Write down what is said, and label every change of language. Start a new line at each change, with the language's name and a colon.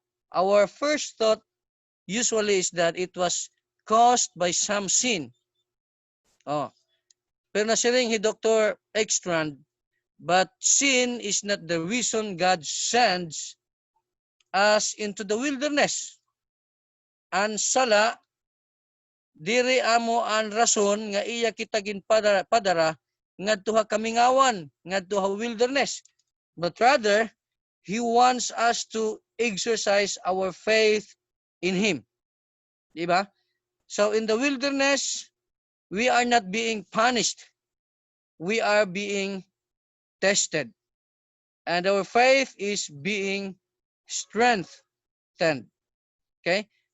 English: Our first thought usually is that it was caused by some sin. Oh.
Waray: Pero nasiring hi
English: Dr. Ekstrand, but sin is not the reason God sends us into the wilderness.
Waray: An sala, diri amo an rason nga iya kita ginpadara ngadto ha kamingawan, ngadto ha wilderness.
English: But rather, He wants us to exercise our faith in Him.
Waray: Diba?
English: So in the wilderness, we are not being punished. We are being tested. And our faith is being strengthened. Okay?